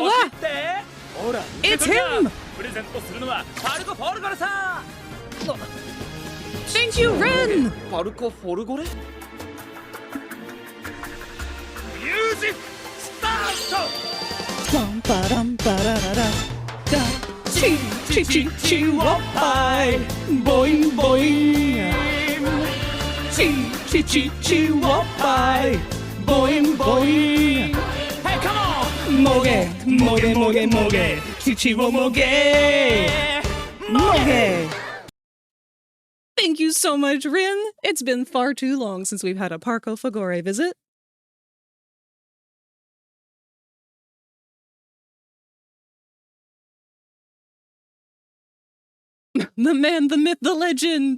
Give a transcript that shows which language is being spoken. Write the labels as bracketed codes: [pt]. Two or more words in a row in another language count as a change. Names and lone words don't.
[ja] Allah. 欲しいってほら [en] It's [ja] 受け取りな [en] him. [ja] プレゼントするのはパルコ・フォルゴレさ [en] Thank you, Ren! [ja] パルコ・フォルゴレミュージックスタート Bum, ba-dum, ba-da-da-da. Da. Chee, chee, chee, chee, whoop, bye. Boing, boing. Chee, chee, chee, chee, whoop, bye. Boing, boing. [en] Hey, come on! Moge, moge, moge, moge. Chee, chee, wo, moge. Moge. Thank you so much, Rin. It's been far too long since we've had a Parco Fagore visit. The man, the myth, the legend.